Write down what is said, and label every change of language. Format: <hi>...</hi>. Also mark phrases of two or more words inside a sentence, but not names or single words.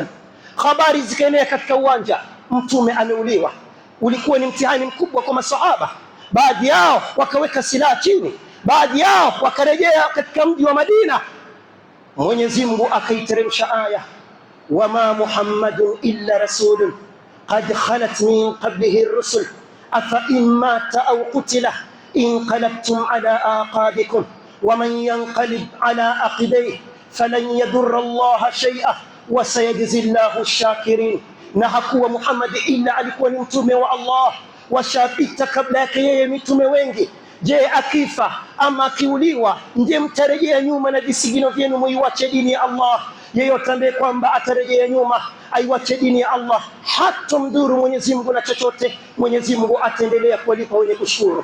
<sw>Habari zikaenea katika uwanja, Mtume ameuliwa. Ulikuwa ni mtihani mkubwa kwa masahaba. Baadhi yao wakaweka silaha chini, baadhi yao wakarejea katika mji wa Madina. Mwenyezi Mungu akaiteremsha aya,</sw> <ar>وما محمد إلا رسول قد خلت من قبله الرسل أفإن مات أو قتل انقلبتم على أعقابكم ومن ينقلب على عقبيه فلن يضر الله شيئا وسيجزي الله الشاكرين.</ar> <sw>Na hakuwa Muhammad illa alikuwa ni mtume wa Allah, washapita kabla yake yeye mitume wengi. Je, akifa ama akiuliwa ndiye mtarejea nyuma na visigino vyenu muiwache dini ya Allah? Yeyote ambaye kwamba atarejea nyuma aiwache dini ya Allah, hata mdhuru Mwenyezi Mungu na chochote, Mwenyezi Mungu ataendelea kuwalipa wenye kushukuru.</sw>